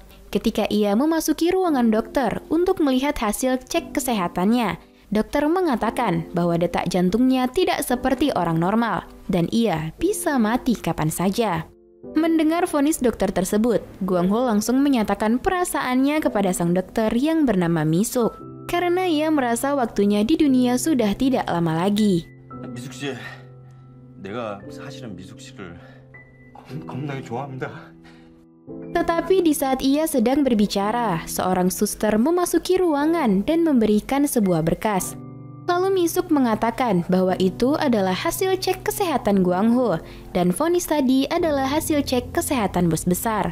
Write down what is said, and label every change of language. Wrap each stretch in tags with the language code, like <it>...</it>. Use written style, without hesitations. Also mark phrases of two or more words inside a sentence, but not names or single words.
<id>Ketika ia memasuki ruangan dokter untuk melihat hasil cek kesehatannya, dokter mengatakan bahwa detak jantungnya tidak seperti orang normal dan ia bisa mati kapan saja. Mendengar vonis dokter tersebut, Guang Ho langsung menyatakan perasaannya kepada sang dokter yang bernama Misuk karena ia merasa waktunya di dunia sudah tidak lama lagi.</id> <ko>미숙 씨, 내가 사실은 미숙 씨를 겁나게 좋아합니다.</ko> <id>Tetapi di saat ia sedang berbicara, seorang suster memasuki ruangan dan memberikan sebuah berkas. Lalu Misuk mengatakan bahwa itu adalah hasil cek kesehatan Guang Ho dan vonis tadi adalah hasil cek kesehatan bos besar.</id>